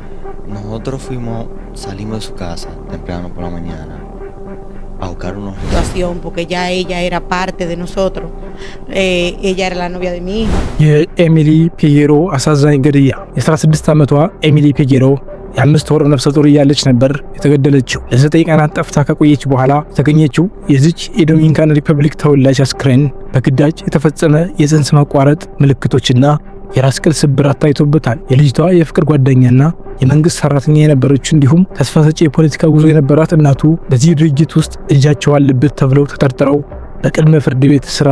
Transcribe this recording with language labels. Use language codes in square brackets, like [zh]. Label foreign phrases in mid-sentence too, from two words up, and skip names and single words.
[es] Nosotros salimos de su casa temprano por la mañana a buscar unos situación porque ya ella era parte de nosotros. Ella era la novia de mi hija. [am] የኤሚሊ ፒጌሮ አሳዛኝ ግድያ የ16 ዓመቷ ኤሚሊ ፒጌሮ የ5 ወር ነፍሰ ጡር እያለች ነበር የተገደለችው። ለ9 ቀናት ጠፍታ ከቆየች በኋላ የተገኘችው የዚች የዶሚኒካን ሪፐብሊክ ተወላጅ አስክሬን በግዳጅ የተፈጸመ የጽንስ ማቋረጥ ምልክቶችና የራስ ቅል ስብራት ታይቶበታል። የልጅቷ የፍቅር ጓደኛና የመንግስት ሰራተኛ የነበረችው እንዲሁም ተስፋ ሰጪ የፖለቲካ ጉዞ የነበራት እናቱ በዚህ ድርጅት ውስጥ እጃቸው አለበት ተብለው ተጠርጥረው በቅድመ ፍርድ ቤት እስራት